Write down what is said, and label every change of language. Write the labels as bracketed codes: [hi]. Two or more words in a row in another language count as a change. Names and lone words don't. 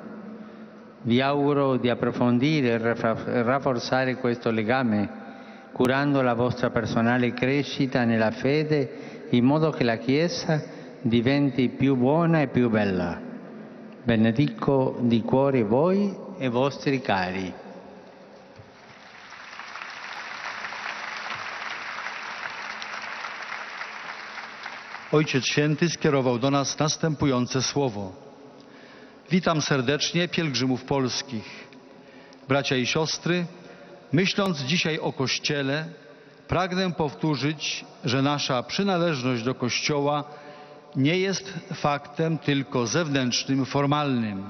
[it] Vi auguro di approfondire e rafforzare questo legame, curando la vostra personale crescita nella fede, in modo che la Chiesa diventi più buona e più bella. Benedico di cuore voi e vostri cari. [pl] Ojciec Święty skierował do nas następujące słowo. Witam serdecznie pielgrzymów polskich. Bracia i siostry, myśląc dzisiaj o Kościele, pragnę powtórzyć, że nasza przynależność do Kościoła nie jest faktem tylko zewnętrznym, formalnym.